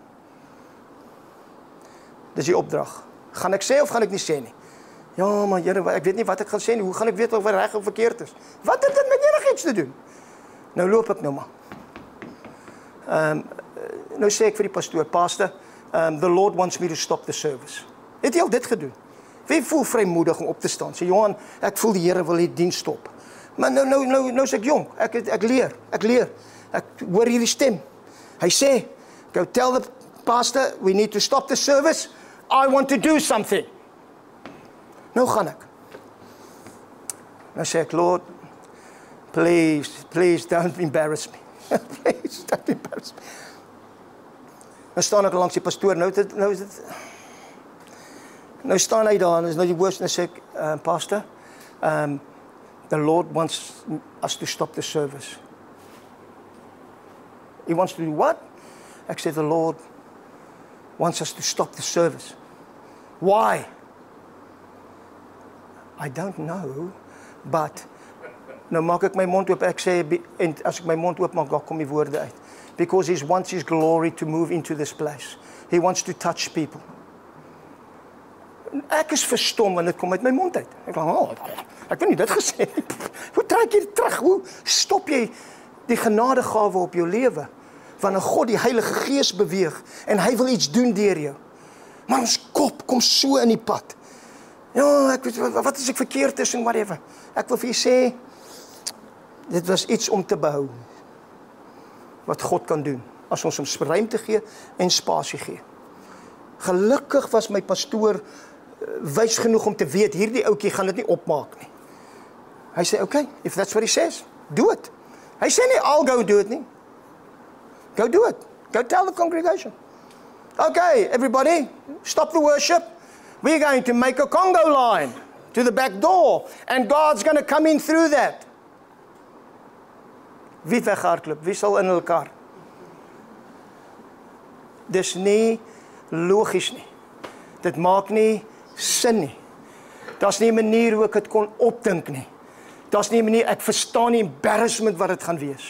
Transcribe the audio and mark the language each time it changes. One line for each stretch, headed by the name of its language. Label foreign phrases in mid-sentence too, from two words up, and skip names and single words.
Afrikaans: Dis die opdrag. Gaan ek sê of gaan ek nie sê nie? Ja, maar Here, ek weet nie wat ek gaan sê nie. Hoe gaan ek weet of wat reg of verkeerd is? Wat het dit met enigiets te doen? Nou loop ek nou maar. Nou sê ek vir die pastoor,
English: Pastor, the Lord wants me to stop the service.
Afrikaans: Het jy al dit gedoen? Wie voel vrymoedig om op te staan? Sê Johan, ek voel die Here wil die diens stop. Maar nou is ek jong. Ek leer. Ek hoor hierdie stem. Hy sê,
English: go tell the pastor, we need to stop the service. I want to do something.
Afrikaans: Nou gaan ek. Nou sê ek,
English: Lord, please don't embarrass me. Please don't embarrass me.
Afrikaans: Nou staan ek langs die pastoor, nou staan hy daar, en is nou die woord, en sê ek,
English: Pastor, the Lord wants us to stop the service. He wants to do what?
Afrikaans: Ek sê,
English: the Lord wants us to stop the service. Why? I don't know, but
Afrikaans: nou maak ek my mond oop, ek sê, en as ek my mond oop maak, dan kom die woorde uit.
English: Because he wants his glory to move into this place. He wants to touch people.
Afrikaans: Ek is verstom, want dit kom uit my mond uit. Ek denk, ek het nie dit gesê. Hoe trek jy dit terug? Hoe stop jy die genadegawe op jou lewe? Wanneer God die Heilige Gees beweeg, en hy wil iets doen deur jou. Maar ons kop kom so in die pad. Ja, ek weet, wat as ek verkeerd is en whatever. Ek wil vir jy sê, dit was iets om te behou. Wat God kan doen, as ons ons ruimte gee en spasie gee. Gelukkig was my pastoor wys genoeg om te weet, hierdie ouetjie gaan dit nie opmaak nie. Hy sê,
English: okay, if that's what he says, do it.
Afrikaans: Hy sê nie,
English: I'll go do it nie. Go do it. Go tell the congregation. Okay, everybody, stop the worship. We're going to make a Congo line to the back door, and God's going to come in through that.
Afrikaans: Wie het weggehardloop? Wie sal in hulle kar? Dis nie logies nie. Dit maak nie sin nie. Daar's nie 'n manier hoe ek dit kon opdink nie. Daar's nie 'n manier, ek verstaan die embarrassment wat dit gaan wees.